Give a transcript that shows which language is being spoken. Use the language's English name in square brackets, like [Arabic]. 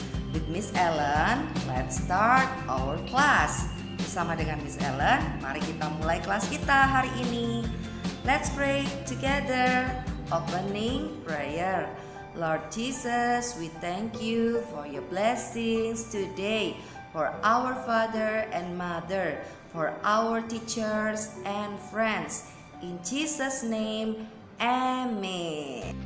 [English] With Miss Ellen, let's start our class. [Indonesian] Bersama dengan Miss Ellen, mari kita mulai kelas kita hari ini. [English] Let's pray together. Opening prayer. Lord Jesus, we thank you for your blessings today, for our father and mother, for our teachers and friends. In Jesus' name, amen.